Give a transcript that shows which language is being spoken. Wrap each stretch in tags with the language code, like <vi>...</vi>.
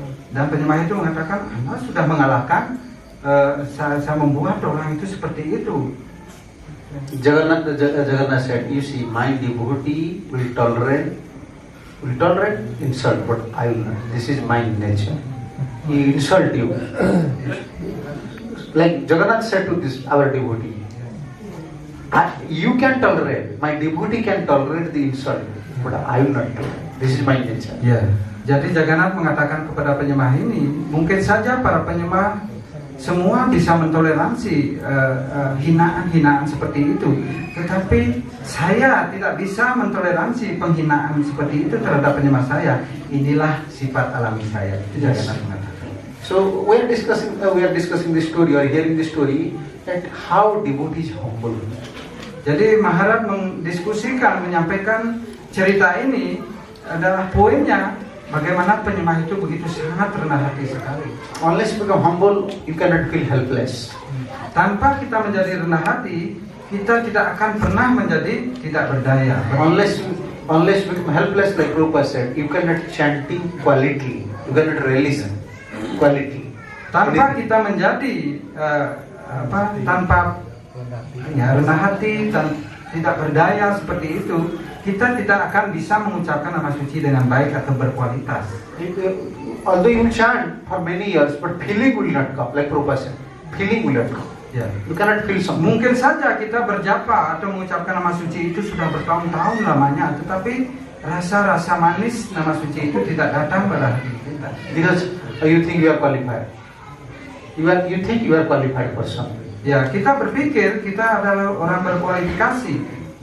<id>Dan penyembah itu mengatakan, Anda sudah mengalahkan, saya membuat orang itu seperti itu.</id> <en>Jagannath said, you see, my devotee will tolerate insult, but I will not. This is my nature. He insult you. Like Jagannath said to our devotee, you can tolerate, my devotee can tolerate the insult, but I will not do. This is my nature.</en> <id>Ya, jadi Jagannath mengatakan kepada penyembah ini, mungkin saja para penyembah semua bisa mentoleransi hinaan-hinaan seperti itu, tetapi saya tidak bisa mentoleransi penghinaan seperti itu terhadap penyembah saya. Inilah sifat alami saya. Itu Jagannath mengatakan.</id> <en>So we are discussing this story, or hearing this story, that how devotee is humble.</en> <id>Jadi Maharaj menyampaikan cerita ini adalah poinnya bagaimana penyembah itu begitu sangat rendah hati sekali.</id> <en>Unless you become humble, you cannot feel helpless.</en> <id>Tanpa kita menjadi rendah hati, kita tidak akan pernah menjadi tidak berdaya.</id> <en>Unless you become helpless, like Rupa said, you cannot chanting quality. You cannot release quality.</en> <id>Tanpa kita menjadi tanpa rendah hati dan tidak berdaya seperti itu, kita tidak akan bisa mengucapkan nama suci dengan baik atau berkualitas.</id> <en>Although you chant for many years, but feeling will not come, like Rupa said. Feeling will not come. Ya. You cannot feel something.</en> <id>Mungkin saja kita berjapa atau mengucapkan nama suci itu sudah bertahun-tahun lamanya, tetapi rasa-rasa manis nama suci itu tidak datang pada hati kita.</id> <en>Because you think you are qualified. You think you are qualified for something.</en> <id>Ya, kita berpikir kita adalah orang berkualifikasi.</id>